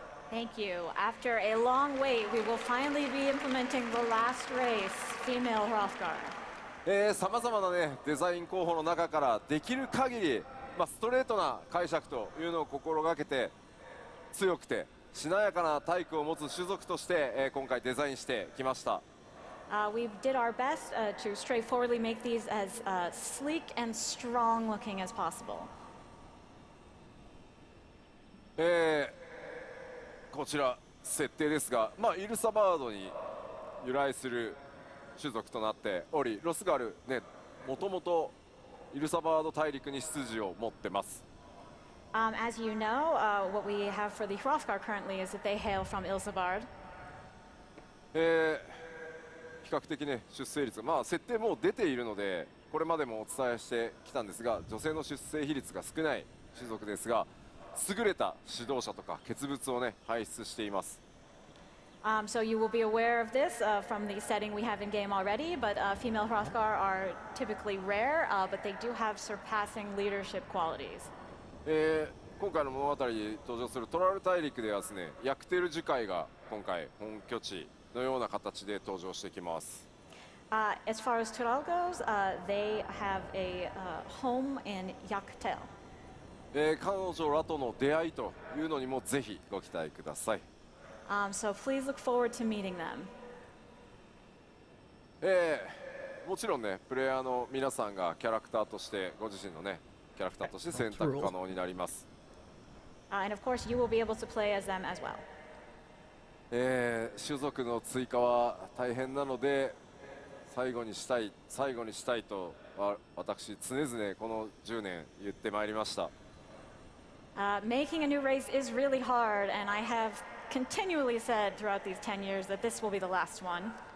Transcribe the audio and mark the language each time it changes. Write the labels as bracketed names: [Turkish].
[English] Thank you. After a long wait, we will finally be implementing the last race, female Hrothgar. [Japanese] さまざまな、ね、デザイン候補の中からできる限り、ストレートな解釈というのを心がけて強くてしなやかな体育を持つ種族として、今回デザインしてきました。 [English] We did our best to straightforwardly make these as sleek and strong looking as possible. [Japanese] こちら設定ですが、イルサバードに由来する種族となっており、ロスガルね、もともとイルサバード大陸に出自を持ってます。 [English] As you know, what we have for the Hrothgar currently is that they hail from Ilsabard. [Japanese] 比較的ね出生率、設定もう出ているのでこれまでもお伝えしてきたんですが、女性の出生比率が少ない種族ですが、優れた指導者とか傑物をね輩出しています。 [English] So you will be aware of this from the setting we have in game already, but female Hrothgar are typically rare, but they do have surpassing leadership qualities. [Japanese] 今回の物語に登場するトラル大陸ではですね、ヤクテル樹海が今回本拠地のような形で登場してきます。 [English] As far as Tural goes, they have a home in Yaktel. [Japanese] 彼女らとの出会いというのにもぜひご期待ください。 [English] So please look forward to meeting them. [Japanese] もちろんね、プレイヤーの皆さんがキャラクターとしてご自身のねキャラクターとして選択可能になります。 [English] And of course, you will be able to play as them as well. [Japanese] 種族の追加は大変なので最後にしたいと私常々この10年言ってまいりました。 [English] Making a new race is really hard, and I have continually said throughout these 10 years that this will be the last one.